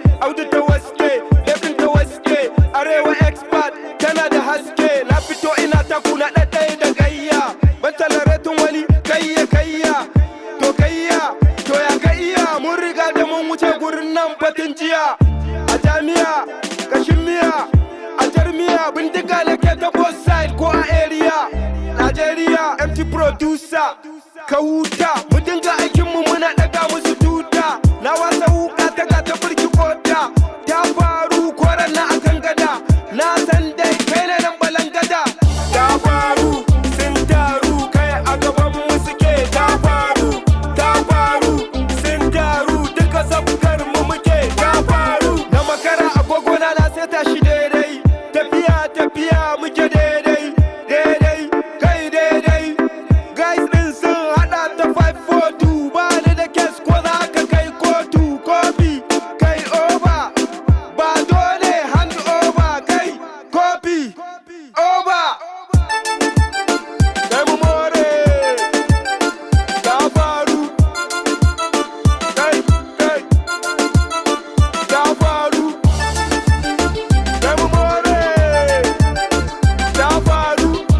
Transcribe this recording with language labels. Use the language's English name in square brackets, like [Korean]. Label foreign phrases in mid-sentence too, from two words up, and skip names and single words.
[Hausa] Audu ta waske, David ta waske. Arewa Expert tana da haske. Na fito ina taku na ɗaɗɗaya da gayya. Ban tolerating wani kayya, kayya. To kayya, to ya kayya. Mun riga da mun wuce gurin nan batun jiya. A jami'a, kashin miya, a jar miya. Bindiga nake ta [English] both side [Hausa] ko a area. Nigeria, M T producer, ka huta. Mu dinga aikinmu muna ɗaga musu tuta. Na wasa wuka ta ga ta birki kota. Ta faru koran na akan gada. Na san dai kai ne nan balangada. Ta faru, sun taru, kai a gaban mu suke. Ta faru, ta faru, sun taru, duka sabgar mu muke. Ta faru, na makara agogo na na seta shi daidai. Tafiya, tafiya muke daidai, daidai, kai daidai. Guys ɗin sun haɗa ta five four two. Ba ni da case ko za ka kai kotu, kofi, kai over. Ba dole [English] hand over, [Hausa] kai kofi, over. Kai mu more, ta faru. Kai, kai, ta faru. Kai mu more, ta faru.